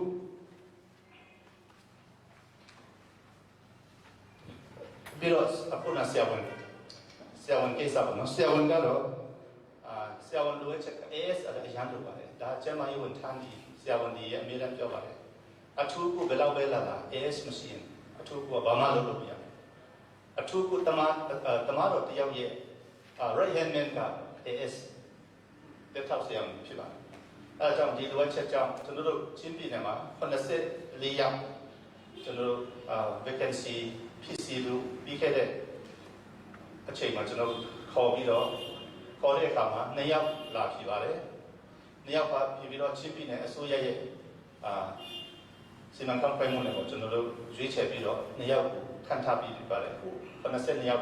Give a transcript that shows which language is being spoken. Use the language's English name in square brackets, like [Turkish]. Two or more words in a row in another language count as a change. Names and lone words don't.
[Burmese] ပြီးတော့အခုနဆရာဝန်ကိစ္စပေါ့နော်ဆရာဝန်ကတော့ဆရာဝန်လိုအပ်ချက် AS အရန်လိုပါတယ်ဒါကျမကြီးဝန်ထမ်းကြီးဆရာဝန်ကြီးရဲ့အမြဲတမ်းပြောပါတယ်အထူးကိုဘယ်လောက်ပဲလာ AS မရှိရင်အထူးကိုဘာမှလုပ်လို့မရဘူးအထူးကိုတမတော်တယောက်ရဲ့ [English] right hand man [Burmese] က AS တက်ထောက်ဆရာဝန်ဖြစ်ပါတယ်အဲဒါကြောင့်ဒီလိုအပ်ချက်ကြောင့်ကျွန်တော်တို့ချင်းပြည်နယ်မှာ84ယောက် ကျွန်တော်တို့vacancy ဖြစ်စီလို့ပြီးခဲ့တဲ့အချိန်မှာကျွန်တော်ခေါ်ပြီးတော့ခေါ်တဲ့အခါမှာ2ယောက်လာဖြစ်ပါတယ်2ယောက်ကဖြစ်ပြီးတော့ချင်းပြည်နယ်အစိုးရရဲ့စီမံခန့်ခွဲမှုနဲ့ပေါ့ကျွန်တော်တို့ရွေးချယ်ပြီးတော့2ယောက်ကိုခန့်ထားပြီးဖြစ်ပါတယ်82ယောက်